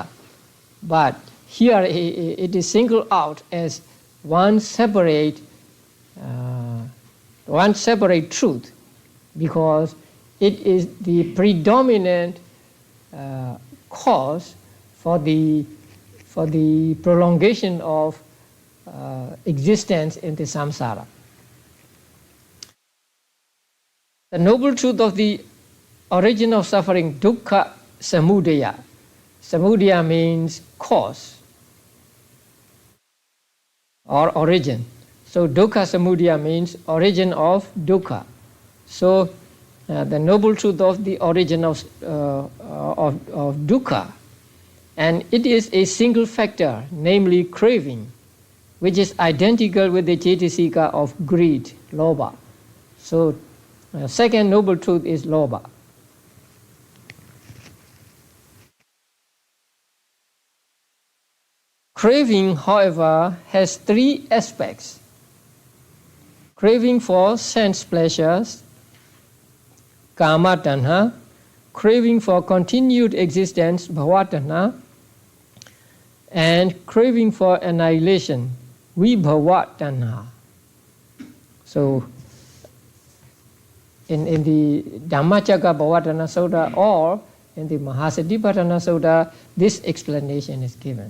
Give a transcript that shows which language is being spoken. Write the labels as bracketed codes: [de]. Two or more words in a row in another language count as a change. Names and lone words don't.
[en] But here it is singled out as one separate truth because it is the predominant cause for the prolongation of existence in the samsara. The noble truth of the origin of suffering, [pi] dukkha samudaya. [en] Samudaya means cause or origin. So [pi] dukkha samudaya [en] means origin of dukkha. So the noble truth of the origin of dukkha, and it is a single factor, namely craving, which is identical with the cetasika of greed, lobha. So second noble truth is lobha. Craving, however, has 3 aspects. Craving for sense pleasures, [pi] kama tanha, [en] craving for continued existence, [pi] bhava tanha, [en] and craving for annihilation, [pi] vibhava tanha. [en] So, in the Dhammacakkappavattana Sutta or in the Mahasatipatthana Sutta, this explanation is given.